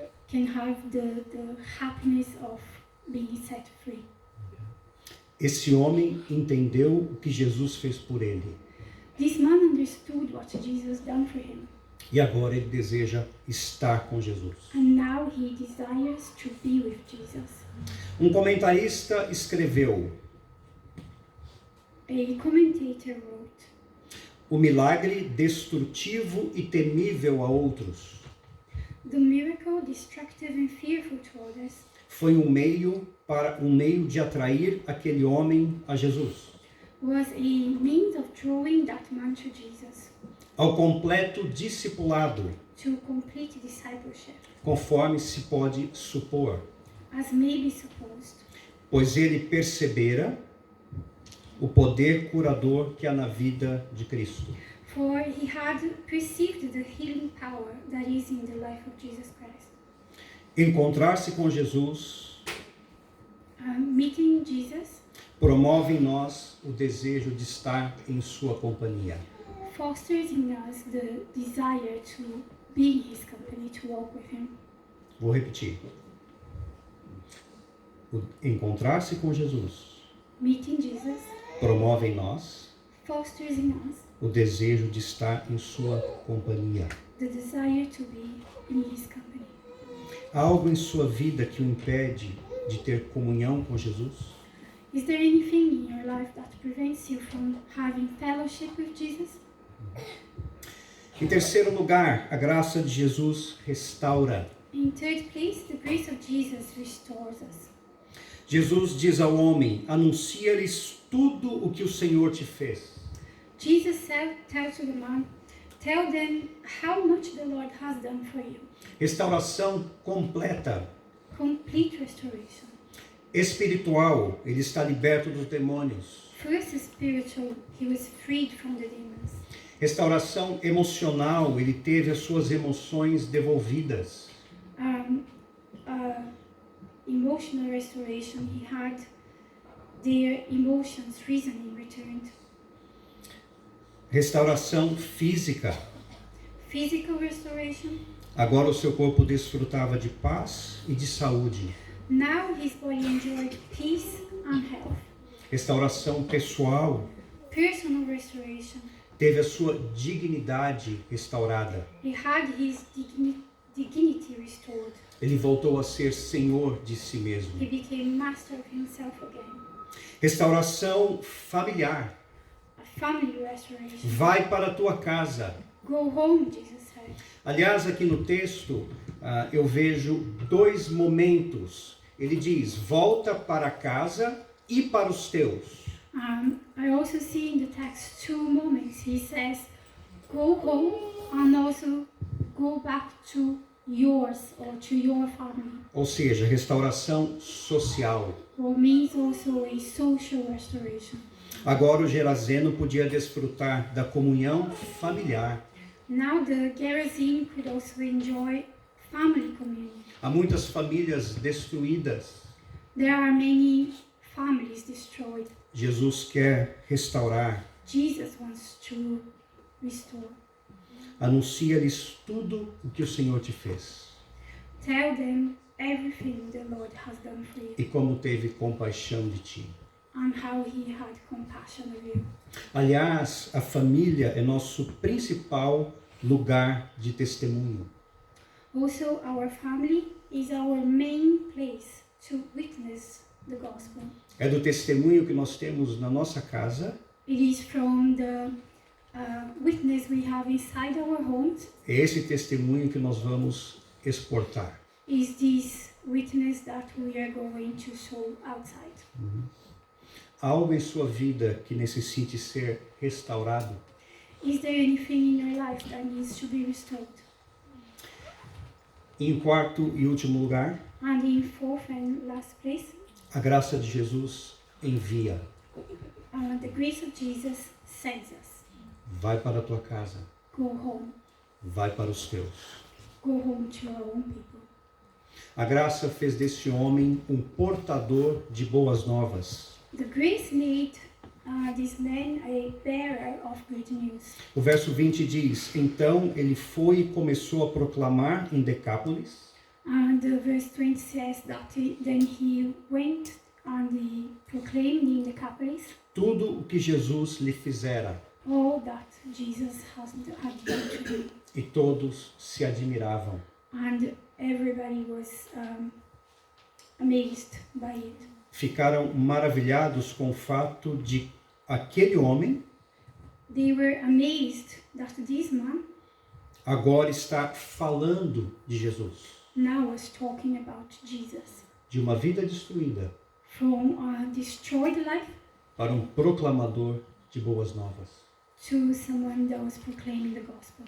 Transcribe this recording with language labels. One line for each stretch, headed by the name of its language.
English: can have the happiness of being set free.
Portuguese: Esse homem entendeu o que Jesus fez por ele
English: This man understood what Jesus done for him,
Portuguese: e agora ele deseja estar com Jesus.
English: and now he desires to be with Jesus.
Portuguese: Um comentarista escreveu:
English: A commentator wrote,
Portuguese: o milagre destrutivo e temível a outros
English: "The miracle, destructive and fearful to others,
Portuguese: foi um meio de atrair aquele homem a Jesus,
English: was a means of drawing that man to Jesus,
Portuguese: ao completo discipulado,
English: to complete discipleship,
Portuguese: conforme se pode supor,
English: as may be supposed,
Portuguese: pois ele percebera o poder curador que há na vida de Cristo.
English: for he had perceived the healing power that is in the life of Jesus Christ.
Portuguese: Encontrar-se com Jesus
English: Meeting Jesus
Portuguese: promove em nós o desejo de estar em sua companhia.
English: fosters in us the desire to be in his company, to walk with him.
Portuguese: Vou repetir. Encontrar-se com Jesus
English: Meeting Jesus
Portuguese: promove em nós
English: fosters in us
Portuguese: o desejo de estar em sua companhia.
English: the desire to be in his company.
Portuguese: Há algo em sua vida que o impede de ter comunhão com Jesus?
English: Is there anything in your life that prevents you from having fellowship with Jesus?
Portuguese: Em terceiro lugar, a graça de Jesus restaura.
English: In third place, the grace of Jesus restores us.
Portuguese: Jesus diz ao homem: anuncia-lhes tudo o que o Senhor te fez.
English: Jesus tells to the man, tell them how much the Lord has done for you.
Portuguese: Restauração completa.
English: Complete restoration.
Portuguese: Espiritual, ele está liberto dos demônios.
English: First spiritual, he was freed from the demons.
Portuguese: Restauração emocional, ele teve as suas emoções devolvidas.
English: Emotional restoration, he had their emotions, reasoning returned.
Portuguese: Restauração física.
English: Physical restoration.
Portuguese: Agora o seu corpo desfrutava de paz e de saúde.
English: Now his body enjoyed peace and health.
Portuguese: Restauração pessoal.
English: Personal restoration.
Portuguese: Teve a sua dignidade restaurada.
English: He had his dignity restored.
Portuguese: Ele voltou a ser senhor de si mesmo.
English: He became master of himself again.
Portuguese: Restauração familiar.
English: A family restoration.
Portuguese: Vai para a tua casa.
English: Go home, Jesus said.
Portuguese: Aliás, aqui no texto, eu vejo dois momentos. Ele diz: volta para casa e para os teus.
English: I also see in the text two moments. He says, go home and also go back to yours or to your family.
Portuguese: Ou seja, restauração social.
English: Or means also a social restoration.
Portuguese: Agora o Gerazeno podia desfrutar da comunhão familiar.
English: Now the Gerasene could also enjoy family communion.
Portuguese: Há muitas famílias destruídas.
English: There are many families destroyed.
Portuguese: Jesus quer restaurar.
English: Jesus wants to restore.
Portuguese: Anuncia-lhes tudo o que o Senhor te fez.
English: Tell them everything the Lord has done for you
Portuguese: E como teve compaixão de ti.
English: and how he had compassion of you.
Portuguese: Aliás, a família é nosso principal lugar de testemunho.
English: Also, our family is our main place to witness the gospel.
Portuguese: É do testemunho que nós temos na nossa casa.
English: It is from the witness we have inside our homes.
Portuguese: É esse testemunho que nós vamos exportar.
English: Is this witness that we are going to show outside.
Portuguese: Algo em sua vida que necessite ser restaurado?
English: Is there anything in your life that needs to be restored?
Portuguese: Em quarto e último lugar,
English: And in fourth and last place,
Portuguese: a graça de Jesus envia.
English: the grace of Jesus sends us.
Portuguese: Vai para a tua casa,
English: Go home.
Portuguese: vai para os teus.
English: Go home to our own people.
Portuguese: A graça fez deste homem um portador de boas novas.
English: The grace made this man a bearer of good news.
Portuguese: O verso 20 diz: então ele foi e começou a proclamar em Decápolis
English: And the verse 20 says that then he went and he proclaimed in the Decapolis
Portuguese: tudo o que Jesus lhe fizera.
English: all that Jesus had done to him.
Portuguese: E todos se admiravam.
English: And everybody was amazed by it.
Portuguese: Ficaram maravilhados com o fato de aquele homem
English: They were amazed that this man
Portuguese: agora está falando de Jesus,
English: now was talking about Jesus.
Portuguese: de uma vida destruída
English: From a destroyed life
Portuguese: para um proclamador de boas novas.
English: to someone that was proclaiming the gospel.